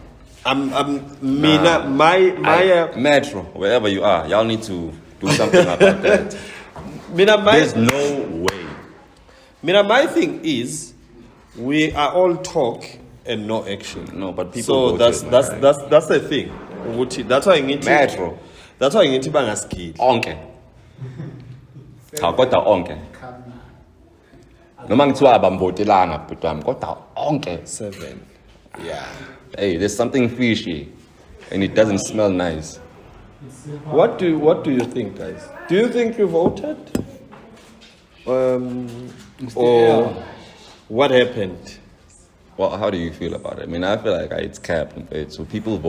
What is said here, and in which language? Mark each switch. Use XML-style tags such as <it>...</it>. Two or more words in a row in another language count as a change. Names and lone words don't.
<en>Metro, wherever you are, y'all need to do something about that. There's no way. My thing is, we are all talk and no action. No, but people. So that's the thing. That's why I need Metro. That's why I need to bang a skill.</en> <zu>Onke. Kodwa onke. Noma ngithiwa abamvotelanga but kodwa onke</zu> <en>7. Yeah. Hey, there's something fishy and it doesn't smell nice. What do you think, guys? Do you think you voted? Or what happened? Well, how do you feel about it? I mean, I feel like it's capped.</en>